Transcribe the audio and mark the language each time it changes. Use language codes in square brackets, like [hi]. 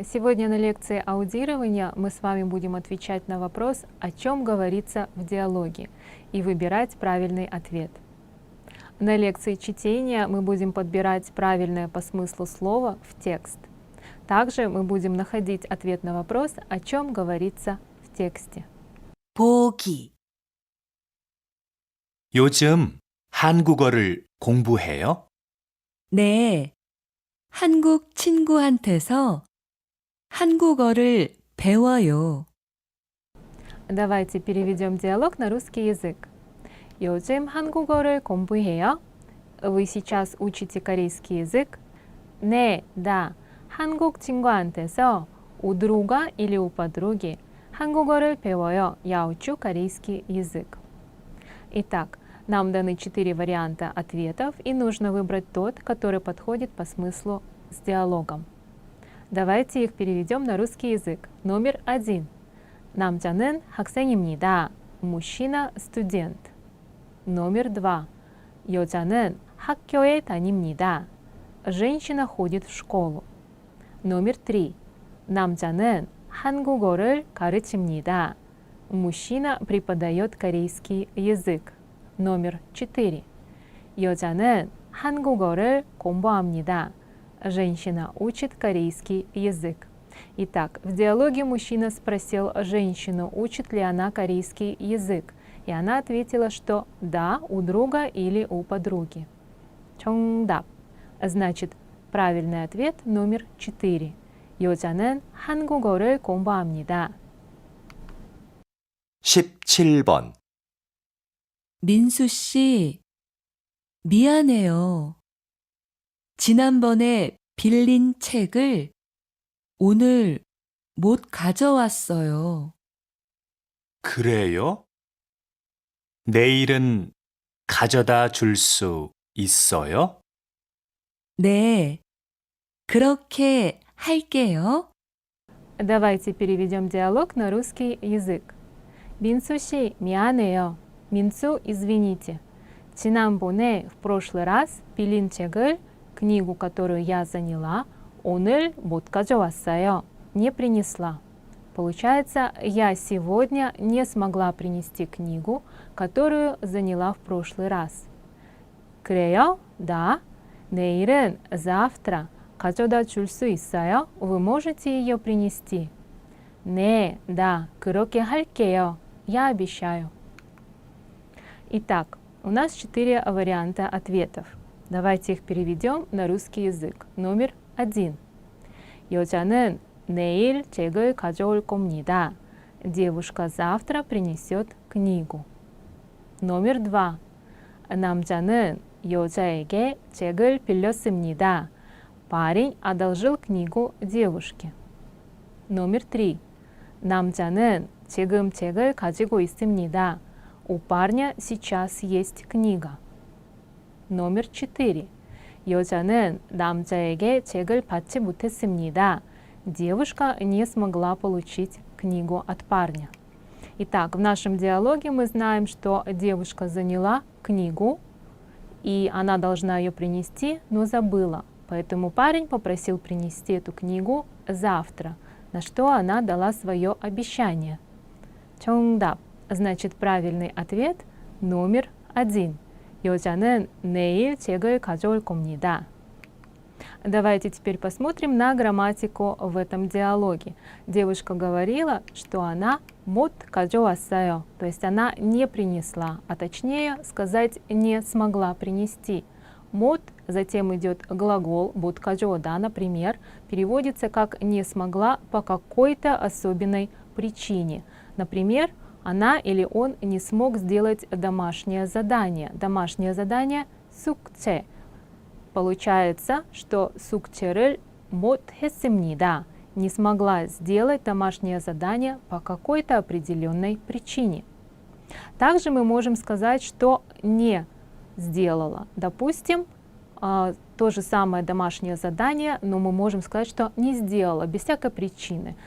[ru] Сегодня на лекции аудирования мы с вами будем отвечать на вопрос, о чем говорится в диалоге, и выбирать правильный ответ. На лекции чтения мы будем подбирать правильное по смыслу слово в текст. Также мы будем находить ответ на вопрос, о чем говорится в тексте. [ko] 보기. 요즘 한국어를 공부해요? 네. 한국 친구한테서 한국어를 배워요. [ru] Давайте переведем диалог на русский язык. [ko] 요즘 한국어를 공부해요? [ru] Вы сейчас учите корейский язык? [ko] 네, [ru] да. [ko] 한국 친구한테서 [ru] у друга или у подруги [ko] 한국어를 배워요. [ru] Я учу корейский язык. Итак, нам даны 4 варианта ответов, и нужно выбрать тот, который подходит по смыслу с диалогом. Давайте их переведем на русский язык. Номер 1. [ko] 남자는 학생입니다. [ru] Мужчина – студент. Номер 2. [ko] 여자는 학교에 다닙니다. [ru] Женщина ходит в школу. Номер 3. [ko] 남자는 한국어를 가르칩니다. [ru] Мужчина преподает корейский язык. Номер 4. [ko] 여자는 한국어를 공부합니다. [ru] Женщина учит корейский язык. Итак, в диалоге мужчина спросил женщину, учит ли она корейский язык. И она ответила, что да, у друга или у подруги. [ko] 정답. [ru] Значит, правильный ответ номер 4. [ko] 여자는 한국어를 공부합니다. 17번. 민수 씨, 미안해요. 지난번에 빌린 책을 오늘 못 가져왔어요. 그래요? 내일은 가져다 줄 수 있어요? 네, 그렇게 할게요. [ru] Давайте переведем диалог на русский язык. [ko] 민수 씨, 미안해요. [ru] 민수, извините. [ko] 지난번에, [ru] в прошлый раз, [ko] 빌린 책을, [ru] книгу, которую я заняла, [ko] 오늘 못 가져왔어요. [ru] Не принесла. Получается, я сегодня не смогла принести книгу, которую заняла в прошлый раз. [ko] 그래요? [ru] Да. [ko] 내일은, [ru] завтра, [ko] 가져다 줄 수 있어요? [ru] Вы можете ее принести? [ko] 네, [ru] да, [ko] 그렇게 할게요. [ru] Я обещаю. Итак, у нас 4 варианта ответов. Давайте их переведем на русский язык. Номер 1. [ko] 여자는 내일 책을 가져올 겁니다. [ru] Девушка завтра принесет книгу. Номер 2. [ko] 남자는 여자에게 책을 빌렸습니다. [ru] Парень одолжил книгу девушке. Номер 3. [ko] 남자는 지금 책을 가지고 있습니다. [ru] У парня сейчас есть книга. Номер 4. [ko] 여자는 남자에게 책을 받지 못했습니다. [ru] Девушка не смогла получить книгу от парня. Итак, в нашем диалоге мы знаем, что девушка заняла книгу, и она должна ее принести, но забыла. Поэтому парень попросил принести эту книгу завтра, на что она дала свое обещание. [ko] 정답. [ru] Значит, правильный ответ номер 1. [ko] 여자는 내일 책을 가져올 겁니다. [ru] Давайте теперь посмотрим на грамматику в этом диалоге. Девушка говорила, что она [ko] 못 가져왔어요, [ru] то есть она не принесла, а точнее сказать не смогла принести. 못, затем идет глагол [ko] 못 가져오다, [ru] например, переводится как не смогла по какой-то особенной причине. Например, она или он не смог сделать домашнее задание. Домашнее задание 숙제. Получается, что [ko] 숙제를 못 했습니다. [ru] Не смогла сделать домашнее задание по какой-то определенной причине. Также мы можем сказать, что не сделала. Допустим, то же самое домашнее задание, но мы можем сказать, что не сделала, без всякой причины.